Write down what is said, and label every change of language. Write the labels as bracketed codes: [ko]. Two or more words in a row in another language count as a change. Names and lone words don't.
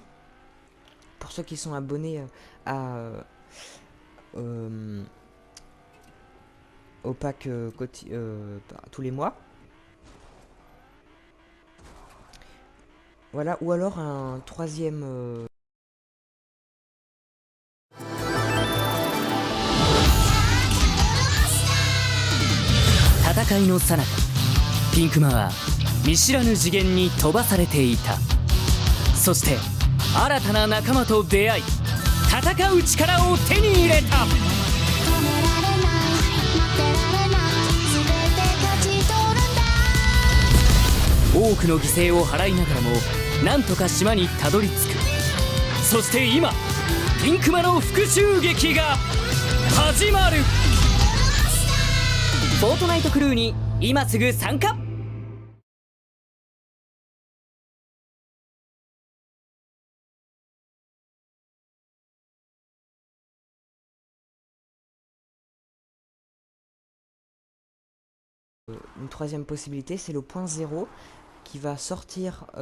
[fr] Pour ceux qui sont abonnés au pack tous les mois. Voilà, ou alors un troisième... [ja] 戦いの最中、ピンクマは見知らぬ次元に飛ばされていた。そして新たな仲間と出会い、戦う力を手に入れた。多くの犠牲を払いながらもなんとか島にたどり着く。そして今ピンクマの復讐劇が始まる。フォートナイトクルーに今すぐ参加。 [fr] Une troisième possibilité, c'est le point 0 qui va sortir